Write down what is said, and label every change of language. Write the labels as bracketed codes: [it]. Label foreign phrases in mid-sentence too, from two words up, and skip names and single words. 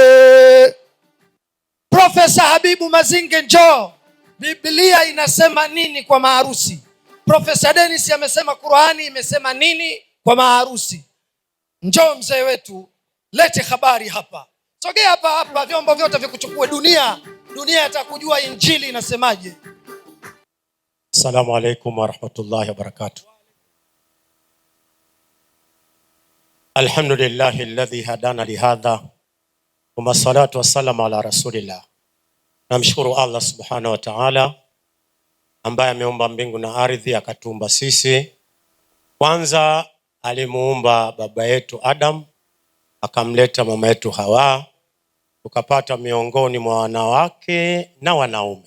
[sw] Profesa Habibu Mazinge, njoo, Biblia inasema nini kwa maharusi? Profesa Dennis amesema Qur'ani imesema nini kwa maharusi? Njoo mzee wetu, lete habari hapa. Sogea hapa, vyombo vyote vikuchukue. Dunia itakujua Injili inasemaje. [ar] السلام عليكم ورحمة الله وبركاته. الحمد لله الذي هدانا لهذا والصلاة والسلام على رسول الله. [sw] Namshukuru [ar] الله سبحانه وتعالى [sw] ambaye ameumba mbingu na ardhi, akatuumba sisi. Kwanza alimuumba baba yetu Adam, akamleta mama yetu Hawa, tukapata miongoni mwa wanawake na wanaume.